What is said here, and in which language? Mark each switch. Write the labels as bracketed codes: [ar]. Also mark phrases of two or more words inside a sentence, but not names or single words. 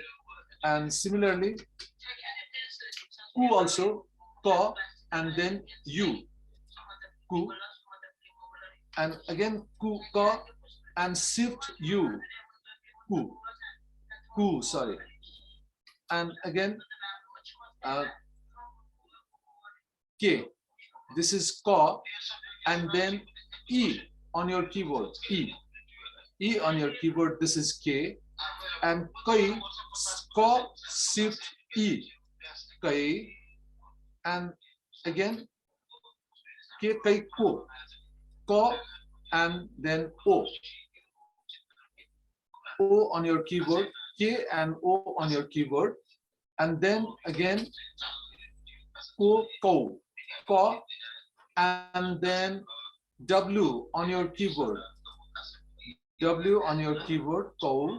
[en] And similarly, ku also, ko and then u, ku, and again ku, ko and shift u, ku, sorry, and again k. This is ko and then e on your keyboard, e on your keyboard. This is k. And kai, ko, shift E, kai, and again K, kai, ko, and then O. O on your keyboard, K and O on your keyboard, and then again ko, and then W on your keyboard, W on your keyboard, ko.